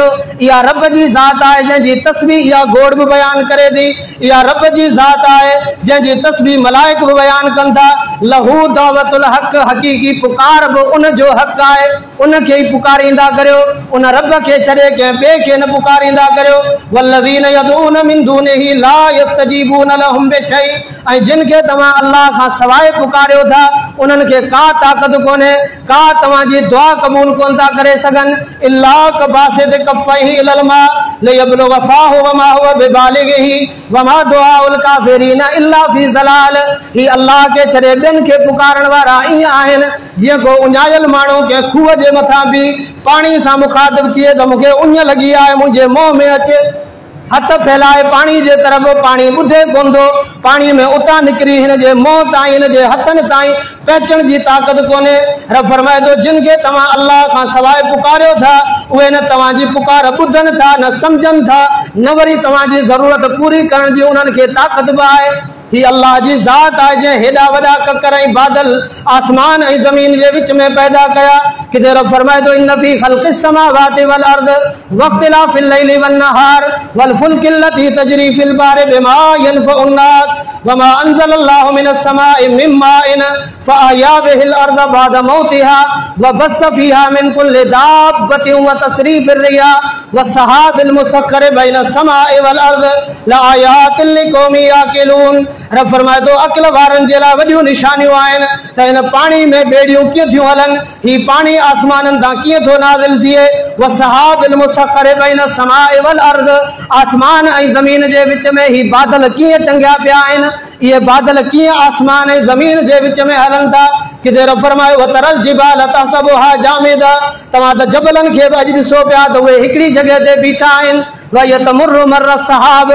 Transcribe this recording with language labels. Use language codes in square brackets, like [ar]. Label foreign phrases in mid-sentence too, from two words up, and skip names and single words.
[sd] इहा रब जी ज़ात आहे जंहिंजी तस्बीह इहा गोड़ बि बयानु करे थी। इहा रब जी ज़ात आहे जंहिंजी तस्बीह मलाइक बि बयानु कनि था। [ar] له دعوة الحق. [sd] हक़ीक़ी पुकार बि उन जो हक़ आहे, उन खे ई पुकारींदा करियो, उन रब खे छॾे कंहिं ॿिए खे न पुकारींदा करियो। [ar] والذين يدعون من دونه لا يستجيبون لهم بشيء. [sd] ऐं जिन खे तव्हां अल्लाह खां सवाइ पुकारियो था उन्हनि खे का ताक़त कोन्हे, का तव्हांजी दुआ क़बूल कोन था करे सघनि। [ar] إلا كباسط كفيه إلى الماء ليبلغ فاه وما هو ببالغه وما دعاء الكافرين إلا في ضلال. [sd] ही अल्लाह के छॾे ॿियनि खे पुकारण वारा ईअं आहिनि जीअं को उञायल माण्हू के खूह जे मथां बि पाणी सां मुखातिब थिए त मूंखे उञ लॻी आहे, मुंहिंजे मुंहं में अचे, हथ फैलाए पानी जे तरफ़, पानी ॿुधे कोन थो, पानी में उतां निकिरी हिन जे मुंहं ताईं, हिन जे हथनि ताईं पहुचण जी ताक़त कोन्हे। रब फरमाए थो जिन खे तव्हां अल्लाह खां सवाइ पुकारियो था उहे न तव्हांजी पुकार ॿुधनि था, न सम्झनि था, न वरी तव्हांजी ज़रूरत पूरी करण जी उन्हनि खे ताक़त बि आहे। ही अल्लाह जी ज़ात आहे जंहिं हेॾा वॾा ककर ऐं बादल आसमान ऐं ज़मीन जे विच में पैदा कया। किथे रब फरमाए थो [ar] إن في خلق السماوات والأرض واختلاف الليل والنهار والفلك التي تجري في البحر بما ينفع الناس وما أنزل الله من السماء من ماء فأحيا به الأرض بعد موتها وبث فيها من كل دابة وتصريف الرياح والسحاب المسخر بين السماء والأرض لآيات لقوم يعقلون. [sd] रब फरमाए थो अक़ल वारनि जे लाइ वॾियूं निशानियूं आहिनि त हिन पाणी में ॿेड़ियूं कीअं थियूं हलनि, ही पाणी आसमाननि तां कीअं थो नाज़िल थिए। [ar] والسحاب المسخر بين السماء والأرض. [sd] आसमान ऐं ज़मीन जे विच में ही बादल कीअं टंगिया पिया आहिनि, इहे बादल कीअं आसमान ऐं ज़मीन जे विच में हलनि था। किथे रब फरमायो [ar] وترى الجبال تحسبها جامدة. [sd] तव्हां त जबलनि खे बि अॼु ॾिसो पिया त उहे हिकिड़ी जॻह ते बीठा आहिनि। [ar] وتمر مر السحاب.